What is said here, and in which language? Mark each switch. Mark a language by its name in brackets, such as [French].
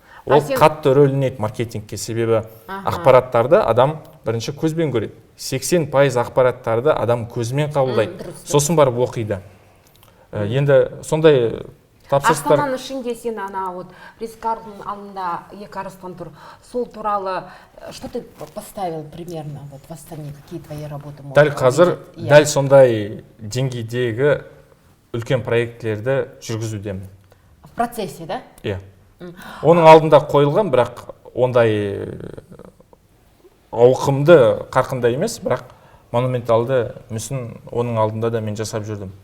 [Kazakh] Ол қатты рөл ойнайды маркетингке, себебі ақпараттарды адам бірінші көзбен көреді. 80% ақпараттарды адам көзімен қабылдайды. Сосын барып оқиды. Енді сондай тапсырыстар... Астананың ішінде сен Ритц Карлтон алдында 2 арыстан тұр. Сол туралы, [Russian] что ты поставил примерно в Астане, какие твои работы? [Kazakh] Дәл қазір, дәл сондай деңгейдегі үлкен проектілерді жүргізудемін. [Russian] В процессе, да? [Kazakh] Иә. Оның алдында қойылған, бірақ ондай ауқымды қарқында емес, бірақ монументалды мүсін оның алдында да мен жасап жүрдім.